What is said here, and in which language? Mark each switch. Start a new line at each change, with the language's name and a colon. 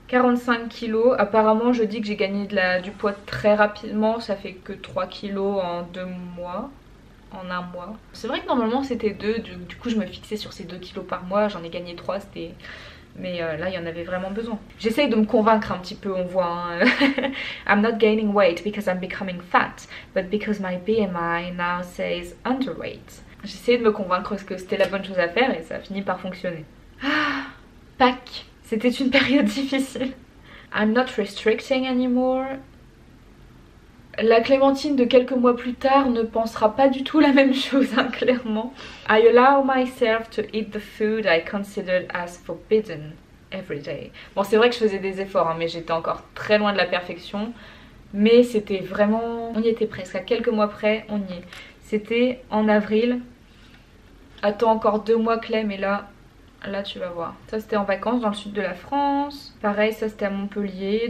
French: 45 kilos, apparemment je dis que j'ai gagné du poids très rapidement, ça fait que 3 kilos en 2 mois. En un mois. C'est vrai que normalement c'était 2, du coup je me fixais sur ces 2 kilos par mois, j'en ai gagné 3, c'était... Mais là il y en avait vraiment besoin. J'essaye de me convaincre un petit peu, on voit hein.
English: I'm not gaining weight because I'm becoming fat, but because my BMI now says underweight.
French: J'essayais de me convaincre que c'était la bonne chose à faire et ça a fini par fonctionner. Ah, Pâques, c'était une période difficile.
English: I'm not restricting anymore.
French: La Clémentine de quelques mois plus tard ne pensera pas du tout la même chose hein, clairement.
English: I allow myself to eat the food I considered as forbidden every day.
French: Bon c'est vrai que je faisais des efforts hein, mais j'étais encore très loin de la perfection. Mais c'était vraiment... On y était presque, à quelques mois près on y est. C'était en avril. Attends encore 2 mois Clem et là tu vas voir. Ça c'était en vacances dans le sud de la France. Pareil ça c'était à Montpellier.